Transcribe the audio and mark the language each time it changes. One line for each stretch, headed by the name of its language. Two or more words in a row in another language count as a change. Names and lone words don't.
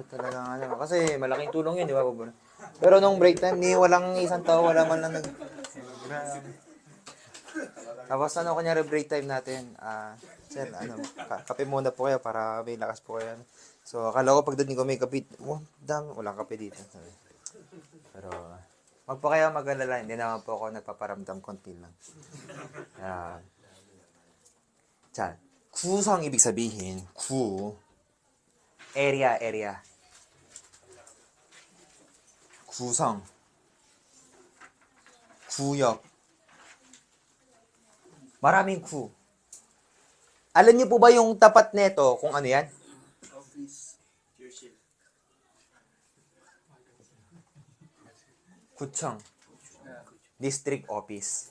Filipino: Talagang kasi malaking tulong yun, di ba? Pero nung
English: break time,
Filipino: walang isang tao, wala man lang Tapos kunyari
English: break time
Filipino: natin, sir, kape muna po kayo para may lakas po kayo. So, akala ko pagdating ko may kape, dami, walang kape dito. Pero, Wag po kayo mag-alala, hindi naman po ako nagpaparamdam, konti lang. Yan. 자, 구성 ibig sabihin, area.
Korean: 구성, 구역.
Filipino: Maraming 구. Alam niyo po ba yung tapat nito kung ano yan?
English: Office. Tuition.
Korean: 구청.
English: District office.